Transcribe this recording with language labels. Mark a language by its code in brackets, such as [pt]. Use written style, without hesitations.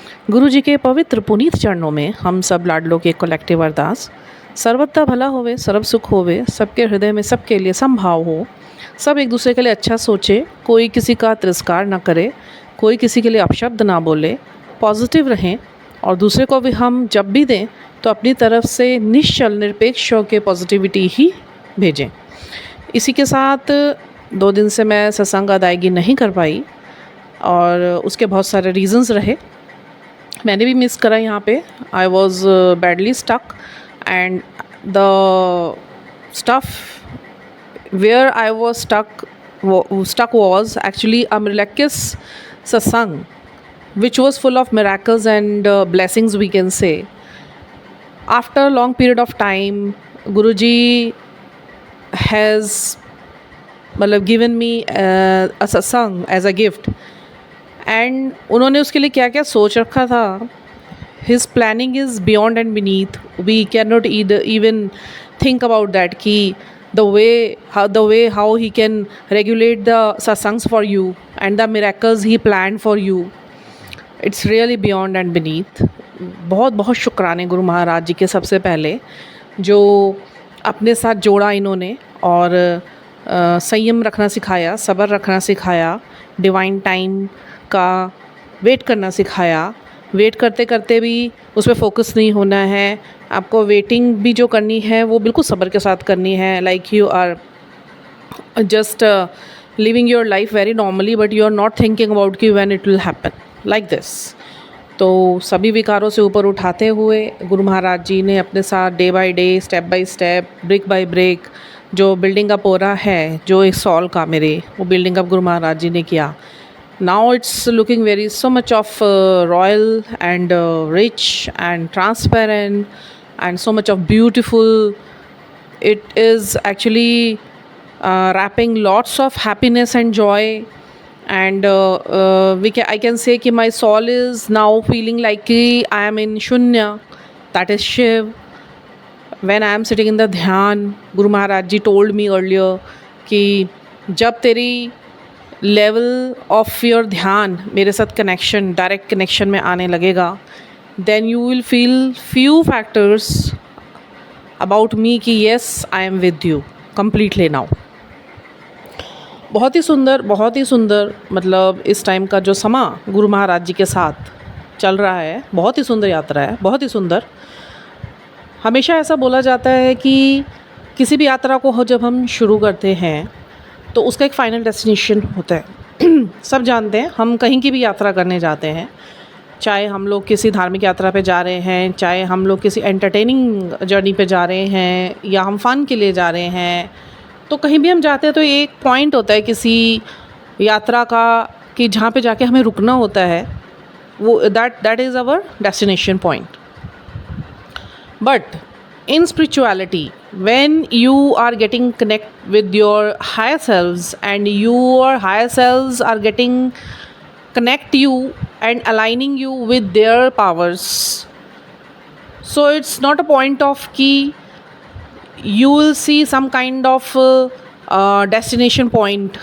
[hi] गुरु जी के पवित्र पुनीत चरणों में हम सब लाडलों के कलेक्टिव अरदास, सर्वत्र भला होवे, सर्व सुख होवे, सबके हृदय में सबके लिए संभाव हो, सब एक दूसरे के लिए अच्छा सोचे, कोई किसी का तिरस्कार ना करे, कोई किसी के लिए अपशब्द ना बोले, पॉजिटिव रहें और दूसरे को भी हम जब भी दें तो अपनी तरफ से निश्चल निरपेक्ष होकर पॉजिटिविटी ही भेजें। इसी के साथ 2 दिन से मैं सत्संग अदायगी नहीं कर पाई और उसके बहुत सारे रीज़न्स रहे। मैंने भी मिस करा यहाँ पे। [en] I was badly stuck and the stuff where I was stuck was actually a miraculous satsang, which was full of miracles and blessings, we can say. After a long period of time, Guruji has given me a satsang as a gift, and [hi] उन्होंने उसके लिए क्या क्या सोच रखा था. [en] His planning is beyond and beneath. We cannot even think about that कि the way how he can regulate the satsangs for you and the miracles he planned for you, it's really beyond and beneath. [hi] बहुत बहुत शुक्राने गुरु महाराज जी के सबसे पहले, जो अपने साथ जोड़ा इन्होंने और संयम रखना सिखाया, सब्र रखना सिखाया, डिवाइन टाइम का वेट करना सिखाया। वेट करते करते भी उस पर फोकस नहीं होना है, आपको वेटिंग भी जो करनी है वो बिल्कुल सब्र के साथ करनी है। [en] Like you are just living your life very normally but you are not thinking about कि when it will happen like this. [hi] तो सभी विकारों से ऊपर उठाते हुए गुरु महाराज जी ने अपने साथ [en] day by day, step by step, brick by brick [hi] जो बिल्डिंग अप हो रहा है, जो एक सॉल का मेरे वो बिल्डिंग अप गुरु महाराज जी ने किया। [en] Now it's looking very so much of royal and rich and transparent and so much of beautiful. It is actually wrapping lots of happiness and joy, and I can say कि my soul is now feeling like I am in Shunya, that is Shiv. When I am sitting in the dhyan, Guru Maharaj ji told me earlier [hi] कि जब तेरी [en] level of your dhyan [hi] मेरे साथ connection, direct connection में आने लगेगा, [en] Then you will feel few factors about me कि yes I am with you completely now. [hi] बहुत ही सुंदर मतलब इस टाइम का जो समा गुरु महाराज जी के साथ चल रहा है, बहुत ही सुंदर यात्रा है, बहुत ही सुंदर। हमेशा ऐसा बोला जाता है कि किसी भी यात्रा को जब हम शुरू करते हैं तो उसका एक फ़ाइनल डेस्टिनेशन होता है। सब जानते हैं, हम कहीं की भी यात्रा करने जाते हैं, चाहे हम लोग किसी धार्मिक यात्रा पे जा रहे हैं, चाहे हम लोग किसी एंटरटेनिंग जर्नी पे जा रहे हैं, या हम फ़न के लिए जा रहे हैं, तो कहीं भी हम जाते हैं तो एक पॉइंट होता है किसी यात्रा का कि जहाँ पे जाके हमें रुकना होता है, वो [en] That is our destination point. But in spirituality, when you are getting connect with your higher selves and your higher selves are getting connect you and aligning you with their powers, so it's not a point of ki you will see some kind of destination point.